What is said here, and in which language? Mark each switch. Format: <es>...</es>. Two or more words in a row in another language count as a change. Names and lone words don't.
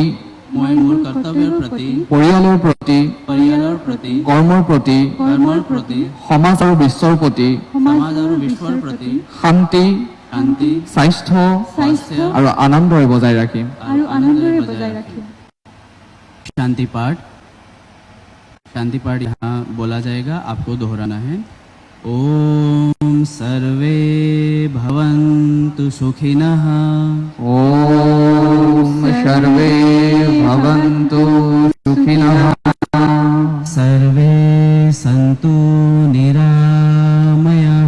<as>মই মোৰ কৰ্তব্যৰ প্ৰতি পৰিয়ালৰ প্ৰতি কৰ্মৰ প্ৰতি সমাজ আৰু বিশ্বৰ প্ৰতি সমাজ আৰু বিশ্বৰ প্ৰতি শান্তি স্বাস্থ্য আৰু আনন্দৰে বজাই ৰাখিম আৰু আনন্দৰে বজাই ৰাখিম</as> <hi>शांति पाठ यहाँ बोला जाएगा आपको दोहराना है</hi> <sa>ओम सर्वे भवन्तु सुखिनः ओम सर्वे भवन्तु सुखिनः सर्वे सन्तु निरामयाः</sa>